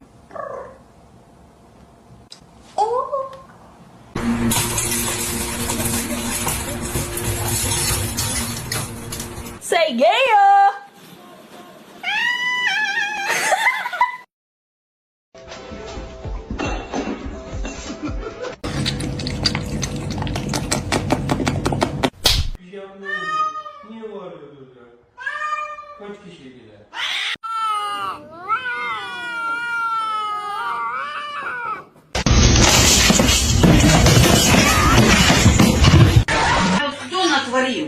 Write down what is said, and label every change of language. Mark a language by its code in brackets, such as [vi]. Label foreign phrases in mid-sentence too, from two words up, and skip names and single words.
[en] Say yeah. [tr] Niye bağırıyorsunuz ya? Kaç kişi gider? [ru] Кто натворил?